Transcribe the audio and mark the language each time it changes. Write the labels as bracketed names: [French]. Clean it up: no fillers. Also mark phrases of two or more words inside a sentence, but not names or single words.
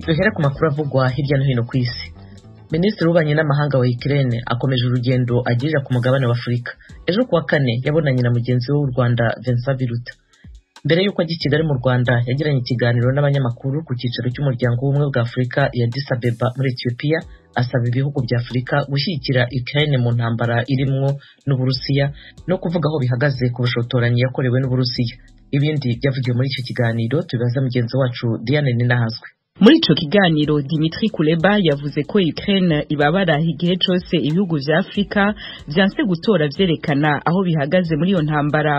[Kinyarwanda] Duhere ku makuru avugwa hirya no hino ku isi. Minisitiri w'ububanyi n'amahanga wa Ukraine akomeje urugendo agirira ku mugabane wa Afurika. Ejo kuwa 4 yabonanye na mugenzi we w'u Rwanda Vincent Biruta. Mbere y'uko ajya i Kigali mu Rwanda yagiranye ikiganiro n'abanyamakuru ku cyicaro cy'umuryango w'ubumwe bwa Afurika ya Addis Abeba muri Ethiopia, asaba ibihugu bya Afurika gushyigikira Ukraine mu ntambara irimwo n'Uburusiya no kuvuga aho bihagaze ku bushotoranyi yakorewe n'Uburusiya. Ibindi byavugiwe muri icyo kiganiro tubibaza mugenzi wacu Diane Ninahazwe. [Rundi] Muri ico kiganiro Dimitri Kuleba yavuze ko Ukraine ibabara igihe cose ibihugu vya Afrika vyanse gutora vyerekana aho bihagaze muri iyo ntambara.